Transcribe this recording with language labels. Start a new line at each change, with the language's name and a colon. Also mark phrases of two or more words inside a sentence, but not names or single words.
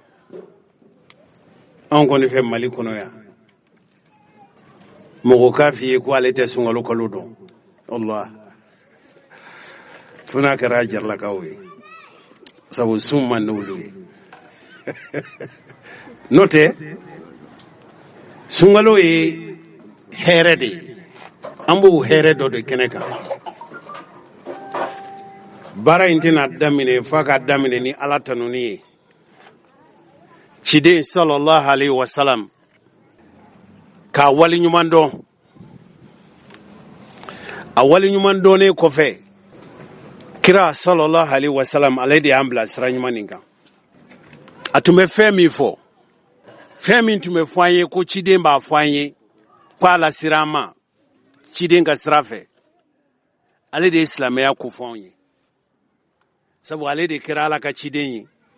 Bambara: anw kɔni fɛ Mali kɔnɔ yan mɔgɔ k'a f'i ye ko ale tɛ sunkalo kalo dɔn Allah fo n'a kɛra jaralakaw ye sabu sun man n'olu ye n'o tɛ sunkalo ye hɛrɛ de ye an b'o hɛrɛ dɔ de kɛnɛ kan baara in tɛna daminɛ f'a ka daminɛ ni ala tanuni ye ciden
Arabic: صلى الله عليه وسلم
Bambara: k'a waliɲuman dɔn a waliɲuman dɔnnen kɔfɛ kira
Arabic: صلى الله عليه وسلم
Bambara: ale de y'an bila sira ɲuman nin kan a tun bɛ fɛn min fɔ fɛn min tun bɛ fɔ an ye ko ciden b'a fɔ an ye ko a lasira an ma ciden ka sira fɛ ale de ye silamɛya ko fɔ anw ye sabu ale de kɛra ala ka ciden ye